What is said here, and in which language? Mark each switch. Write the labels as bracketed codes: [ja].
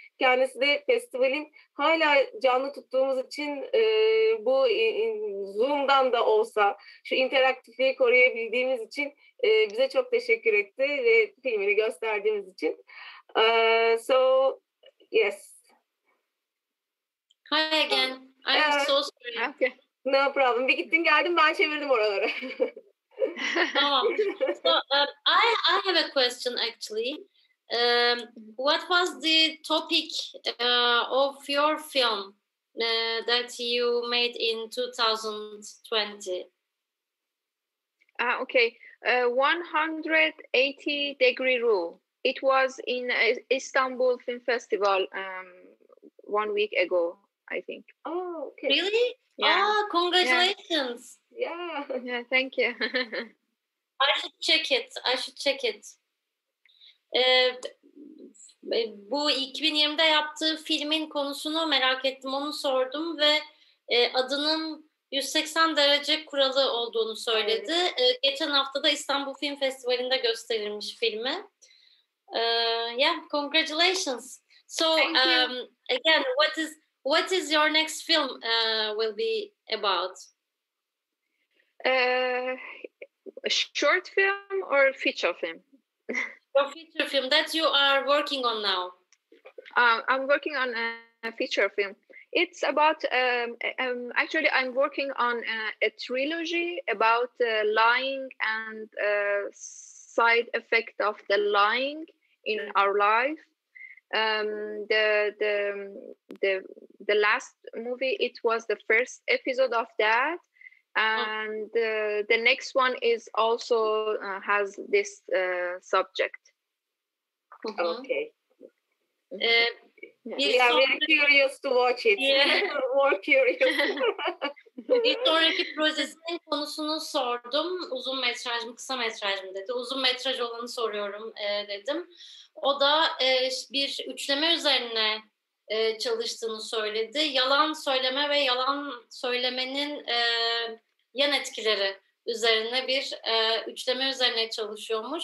[tr] Kendisi de festivalin hala canlı tuttuğumuz için bu Zoom'dan da olsa şu interaktifliği koruyabildiğimiz için bize çok teşekkür etti ve filmini gösterdiğimiz için. [en] So, yes. Hi again. I'm so sorry. Okay. No problem. [tr] Bir gittin geldin ben çevirdim oraları. Tamam. [en] So, I have a question actually. What was the topic of your film that you made in 2020? Okay, 180-degree rule. It was in Istanbul Film Festival 1 week ago, I think. Oh, okay. Really? Yeah. Oh, congratulations. Yeah. Yeah, thank you. I should check it. [tr] Bu 2020'de yaptığı filmin konusunu merak ettim, onu sordum ve adının 180 derece kuralı olduğunu söyledi. Geçen hafta da İstanbul Film Festivali'nde gösterilmiş filmi. [en] Yeah, congratulations. So again, what is your next film will be about? A short film or feature film? Your feature film that you are working on now. I'm working on a feature film. It's about, actually I'm working on a trilogy about lying and side effect of the lying in our life. The last movie, it was the first episode of that. And the next one is also has this subject. Okay. [tr] Bir [en] are very curious to watch it. Yeah. More curious. [tr] Bir sonraki projesinin konusunu sordum. Uzun metraj mı, kısa metraj mı dedi. Uzun metraj olanı soruyorum dedim. O da bir üçleme üzerine çalıştığını söyledi. Yalan söyleme ve yalan söylemenin yan etkileri üzerine bir üçleme üzerine çalışıyormuş.